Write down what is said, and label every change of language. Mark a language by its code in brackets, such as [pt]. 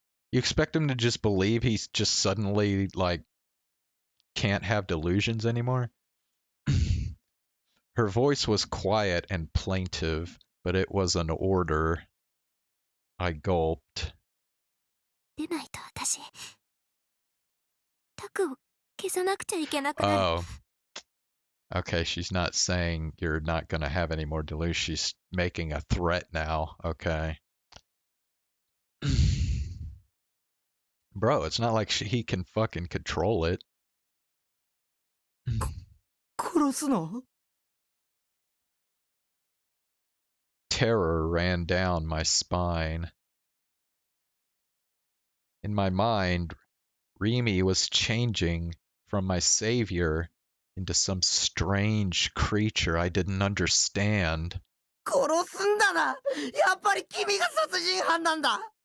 [en] You expect him to just believe he's just suddenly, like, can't have delusions anymore? Her voice was quiet and plaintive, but it was an order. I gulped. [ja] 出ないと私、タクを消さなくちゃいけなくなる。 [en] Oh, okay, she's not saying you're not gonna have any more delusions. She's making a threat now. Okay. Bro, it's not like he can fucking control it. [ja] 殺すの [en] Terror ran down my spine. In my mind, Remy was changing from my savior into some strange creature I didn't understand. [ja] 殺すんだなやっぱり君が殺人犯なんだ